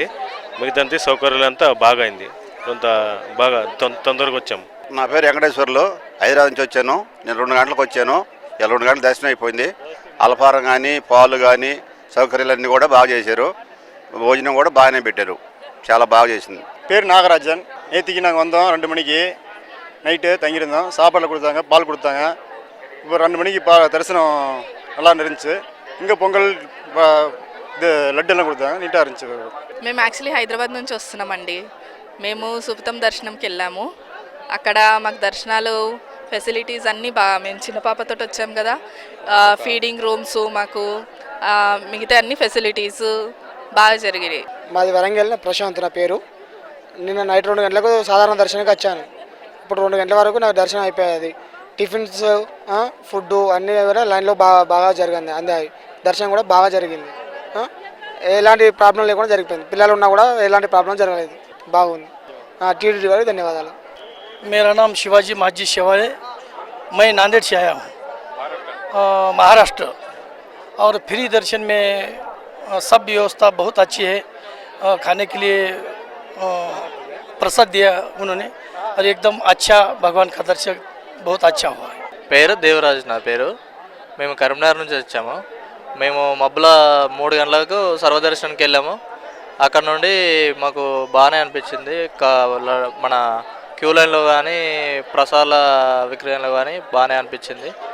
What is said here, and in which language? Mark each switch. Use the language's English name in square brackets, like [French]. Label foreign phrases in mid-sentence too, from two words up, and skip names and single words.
[Telugu] మిగతా సౌకర్యాలంతా బాగా అయింది. కొంత బాగా తొందరగా వచ్చాము. నా పేరు వెంకటేశ్వర్లు. హైదరాబాద్ నుంచి వచ్చాను. నేను 2 గంటలకు వచ్చాను. 2 గంటల దర్శనం అయిపోయింది. అల్పారం కానీ పాలు కానీ సౌకర్యాలన్నీ కూడా బాగా చేశారు. భోజనం కూడా బాగానే పెట్టారు. చాలా బాగా చేసింది. [Tamil] பேர் நாகராஜன். நேற்றுக்கு நாங்கள் வந்தோம் 2 மணிக்கு நைட்டு தங்கியிருந்தோம். சாப்பாடு கொடுத்தாங்க, பால் கொடுத்தாங்க. இப்போ 2 மணிக்கு தரிசனம் நல்லா இருந்துச்சு. இங்கே பொங்கல் இது லட்டெல்லாம் கொடுத்தாங்க, நீட்டாக இருந்துச்சு. [Telugu] మేము యాక్చువల్లీ హైదరాబాద్ నుంచి వస్తున్నామండి. మేము సుపతం దర్శనంకి వెళ్ళాము. అక్కడ మాకు దర్శనాలు ఫెసిలిటీస్ అన్నీ బాగా, మేము చిన్న పాపతో వచ్చాము కదా, [English] feeding rooms [Telugu] మాకు మిగతా అన్ని ఫెసిలిటీస్ బాగా జరిగినాయి. మాది వరంగల్. ప్రశాంత్ నా పేరు. నిన్న నైట్ 2 గంటలకు సాధారణ దర్శనానికి వచ్చాను. ఇప్పుడు 2 గంటల వరకు నాకు దర్శనం అయిపోయేది. టిఫిన్స్ ఫుడ్ అన్నీ కూడా లైన్లో బాగా జరిగింది. అందాయి దర్శనం కూడా బాగా జరిగింది. ఎలాంటి ప్రాబ్లం లేకుండా జరిగిపోయింది. పిల్లలు ఉన్నా కూడా ఎలాంటి ప్రాబ్లం జరగలేదు. బాగుంది. టీటీడీ వారికి ధన్యవాదాలు. [Hindi] मेरा नाम शिवाजी माझी शेवाळे. मैं नांदेड़ से आया हूँ, महाराष्ट्र. और फ्री दर्शन में सब व्यवस्था बहुत अच्छी है. खाने के लिए प्रसाद दिया उन्होंने और एकदम अच्छा भगवान का दर्शन बहुत अच्छा हुआ है. [Telugu] పేరు దేవరాజు నా పేరు. మేము కరీంనగర్ నుంచి వచ్చాము. మేము మబ్బుల 3 గంటలకు సర్వదర్శనానికి వెళ్ళాము. అక్కడ నుండి మాకు బాగానే అనిపించింది. మన క్యూ లైన్లో కానీ ప్రసాదాల విక్రయంలో కానీ బాగానే అనిపించింది.